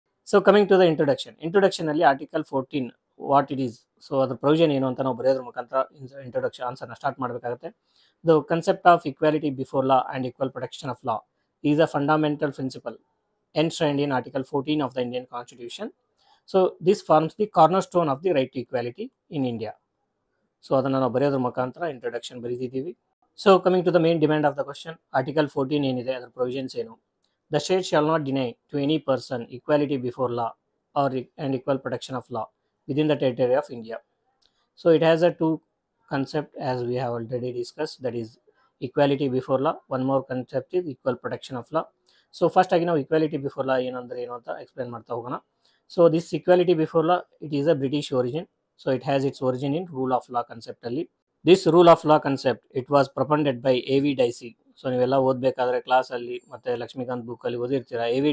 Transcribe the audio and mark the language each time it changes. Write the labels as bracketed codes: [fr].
[kn] So coming to the introduction ಅಲ್ಲಿ article 14 [en] what it is, [kn] so ಅದ್ರ provision ಏನು ಅಂತ ನಾವು ಬರೆಯೋದ್ರ ಮುಖಾಂತರ ಇಂಟ್ರೊಡಕ್ಷನ್ ಆನ್ಸರ್ನ ಸ್ಟಾರ್ಟ್ ಮಾಡಬೇಕಾಗುತ್ತೆ. [en] The concept of equality before law and equal protection of law is a fundamental principle enshrined in Article 14 of the Indian Constitution. So this forms the cornerstone of the right to equality in India. [kn] So ಅದನ್ನು ನಾವು ಬರೆಯೋದ್ರ ಮುಖಾಂತರ introduction ಬರೀತಿದ್ದೀವಿ. [en] so coming to the main demand of the question, [kn] article 14 ಏನಿದೆ ಅದರ provisions ಏನು. [en] The state shall not deny to any person equality before law or and equal protection of law within the territory of India. So it has a two concept as we have already discussed, that is equality before law. One more concept is equal protection of law. [kn] So first ಆಗಿ ನಾವು equality before law ಏನಂದ್ರೆ ಏನು ಅಂತ explain ಮಾಡ್ತಾ ಹೋಗೋಣ. [en] So this equality before law it is a British origin. So it has its origin in rule of law concept ಅಲ್ಲಿ. This rule of law concept it was propounded by A.V. Dicey. [kn] So ನೀವೆಲ್ಲ ಓದಬೇಕಾದ್ರೆ ಕ್ಲಾಸಲ್ಲಿ ಮತ್ತೆ ಲಕ್ಷ್ಮೀಕಾಂತ್ ಬುಕ್ಕಲ್ಲಿ ಓದಿರ್ತೀರಾ. A.V.